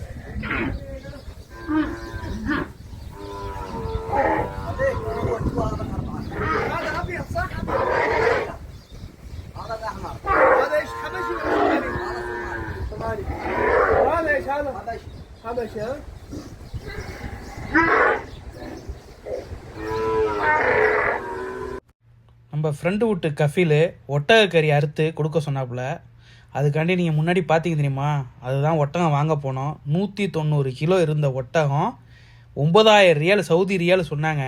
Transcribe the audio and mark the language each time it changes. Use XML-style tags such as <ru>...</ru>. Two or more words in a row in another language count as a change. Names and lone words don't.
<ar>هذا ايش حبشي ولا صومالي؟ هذا ايش هذا؟ حبشي ها؟</ar> <ta>நம்ம ஃப்ரெண்டு வீட்டு கஃபில் ஒட்டக கறி அறுத்து கொடுக்க சொன்னாப்புல. அதுக்காண்டி நீங்கள் முன்னாடி பார்த்தீங்க தெரியுமா, அதுதான் ஒட்டகம் வாங்க போனோம். 190 கிலோ இருந்த ஒட்டகம் 9000 ரியால், சவுதி ரியால் சொன்னாங்க.</ta>